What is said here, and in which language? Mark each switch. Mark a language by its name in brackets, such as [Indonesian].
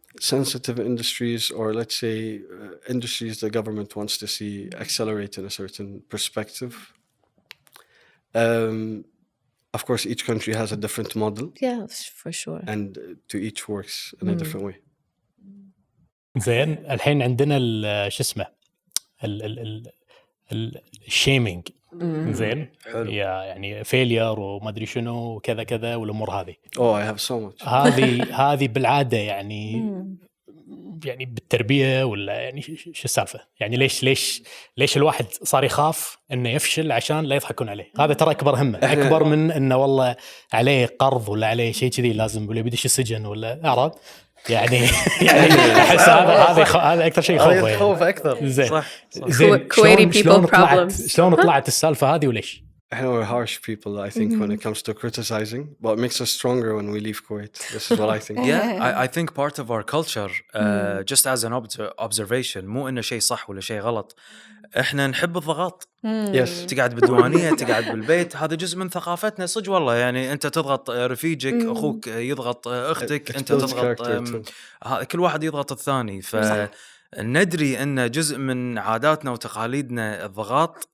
[English] Sensitive industries, or let's say industries the government wants to see accelerate in a certain perspective. Of course, each country has a different model. Yeah, for sure. And to each works in a different way. [Arabic] زين الحين عندنا شو اسمه الشيمينج زين يعني فيلير وما ادري شنو وكذا كذا والامور هذه. [English] Oh, I have so much. [Arabic] هذه بالعاده يعني بالتربيه ولا يعني شو السالفه؟ يعني ليش الواحد صار يخاف انه يفشل عشان لا يضحكون عليه؟ هذا ترى اكبر همه، اكبر من انه والله عليه قرض ولا عليه شيء كذي لازم ولا بيدش السجن ولا اعرف يعني احس هذا اكثر شيء يخوفه يعني. خوف اكثر. زين [English] Kuwaiti people problems. [Arabic] شلون طلعت السالفه هذه وليش؟ [English] We're harsh people, I think, when it comes to criticizing, but it makes us stronger when we leave Kuwait. This is what I think. Yeah, I think part of our culture, just as an observation, [Arabic] مو إنه شيء صح ولا شيء غلط. إحنا نحب الضغط. [English] Yes. [Arabic] تقعد بالديوانية، تقعد بالبيت، هذا جزء من ثقافتنا صدق والله. يعني أنت تضغط رفيجك، أخوك يضغط أختك، أنت تضغط كل واحد يضغط الثاني. ندري أن جزء من عاداتنا وتقاليدنا الضغط.